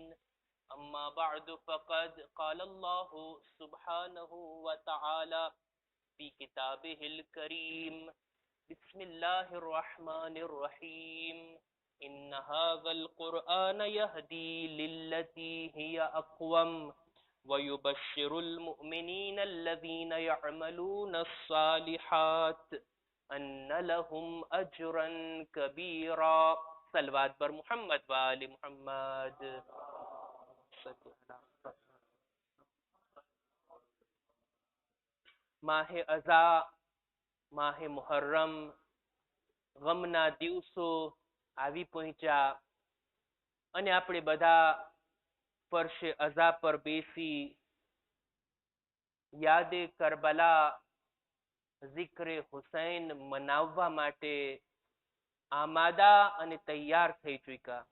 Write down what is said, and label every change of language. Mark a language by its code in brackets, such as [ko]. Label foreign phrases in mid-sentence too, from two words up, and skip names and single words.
[ar] أما بعد فقد قال الله سبحانه وتعالى في كتابه الكريم بسم الله الرحمن الرحيم إن هذا القرآن يهدي للتي هي أقوم ويبشر المؤمنين الذين يعملون الصالحات أن لهم أجرا كبيرا. [fa] صلوات بر محمد وآل محمد. [gu] માહે અઝા, માહે મોહર્રમ, ગમના દિવસો આવી પહોંચ્યા અને આપણે બધા ફરશે અઝા પર બેસી યાદે કરબલા, ઝિક્રે હુસૈન મનાવવા માટે આમાદા અને તૈયાર થઈ ચૂક્યા.